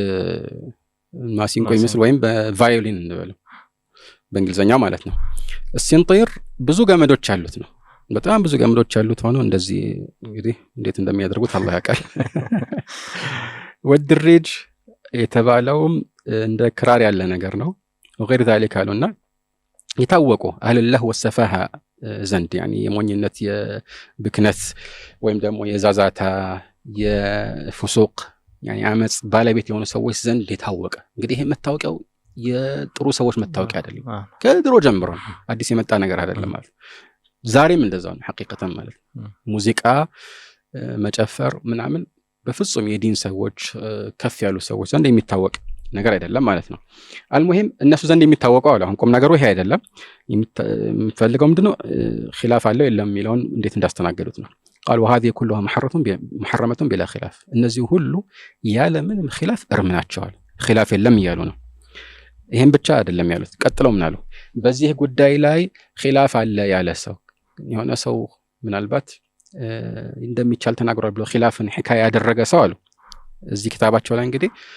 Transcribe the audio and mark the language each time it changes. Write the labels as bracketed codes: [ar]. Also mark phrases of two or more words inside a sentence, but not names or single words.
[am] ማሲንቆ ይመስል ወይም በቫዮሊን እንበለው በእንግሊዘኛ ማለት ነው السنطير ብዙ ገመዶች አሉት ነው በጣም ብዙ ገመዶች አሉት ሆኖ እንደዚህ እንግዲህ እንዴት እንደሚያደርጉት አላህ ያውቃል ወድሪጅ የተባለውም እንደ ክራር ያለ ነገር ነው [ar] وغير ذلك [am] አሉና የታወቁ [ar] أهل الله والسفاهة [am] ዘንድ يعني የሞኝነት የብክነት ወይም ደግሞ የዛዛታ የፍሱቅ يعني አመጽ ባለቤት የሆኑ ሰዎች ዘንድ የታወቀ እንግዲህ ይሄ መታወቂያው የጥሩ ሰዎች መታወቂያ አይደለም ከድሮ ጀምሮ አዲስ የመጣ ነገር አይደለም ማለት ዛሬም እንደዛው ነው ሐቂቀተን ማለት ሙዚቃ መጨፈር ምናምን በፍጹም የዲን ሰዎች ከፍ ያሉ ሰዎች ዘንድ የሚታወቅ ነገር አይደለም ማለት ነው አልሙሂም እነሱ ዘንድ የሚታወቀው አሁን ቆም ነገሩ ይሄ አይደለም የሚፈልገው ምንድነው ኺላፍ አለው የለም የሚለውን እንዴት እንዳስተናገዱት ነው [ar] قال وهذه كلها محرمة بلا خلاف [am] እነዚህ ሁሉ ያለ ምንም ኺላፍ እርምናቸዋል ኺላፍ የለም ይያሉ ነው ይሄን ብቻ አይደለም ያሉት ቀጥለው ምናሉ በዚህ ጉዳይ ላይ ኺላፍ አለ ያለ ሰው የሆነ ሰው ምናልባት እንደሚቻል ተናግሯል ብሎ ኺላፍን ሒካያ ያደረገ ሰው አሉ እዚህ ክታባቸው ላይ እንግዲህ